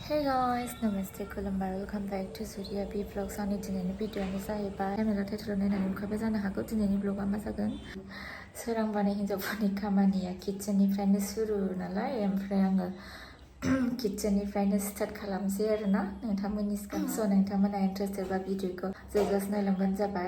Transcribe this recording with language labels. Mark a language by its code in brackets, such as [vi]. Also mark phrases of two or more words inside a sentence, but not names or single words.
[en] guys, namaste, खुलुमबाय, welcome back to Surya B vlogs. [brx] आंनि दिनैनि भिडिअ'आनो जाहैबाय टाइमला टाइटेलाव नायनानै नुखाबाय जानो हागौ दिनैनि ब्लगआ मा जागोन। सोरांबानो हिन्जावफोरनि खामानिया किटचेननिफ्रायनो सुरु नालाय, ओमफ्राय आङो किटचेननिफ्रायनो स्टार्ट खालामसै आरोना नोंथांमोननिसिम। स' नोंथांमोना इन्टारेस्टेड बा भिडिअ'खौ जोबजासे नायलांबानो जाबाय।